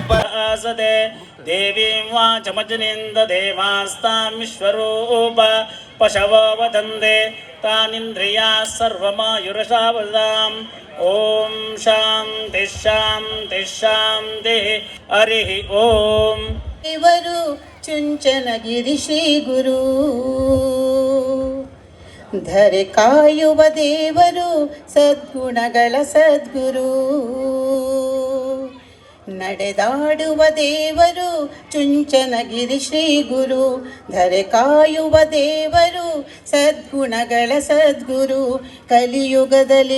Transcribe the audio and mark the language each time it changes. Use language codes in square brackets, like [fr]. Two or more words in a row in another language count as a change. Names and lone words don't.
[sa] आसते देवीं वाचमजनिन्द देवास्तां विश्वरूप पशवो वदन्ते तानिन्द्रियाः सर्वमायुरसावदाम् ॐ शान्ति शान्ति शान्तिः हरिः ॐ [kn] ದೇವರು ಚುಂಚನಗಿರಿ ಶ್ರೀ ಗುರು ಧರೆ ಕಾಯುವ ದೇವರು ಸದ್ಗುಣಗಳ ಸದ್ಗುರು ನಡೆದಾಡುವ ದೇವರು ಚುಂಚನಗಿರಿ ಶ್ರೀ ಗುರು ಧರೆ ಕಾಯುವ ದೇವರು ಸದ್ಗುಣಗಳ ಸದ್ಗುರು ಕಲಿಯುಗದಲ್ಲಿ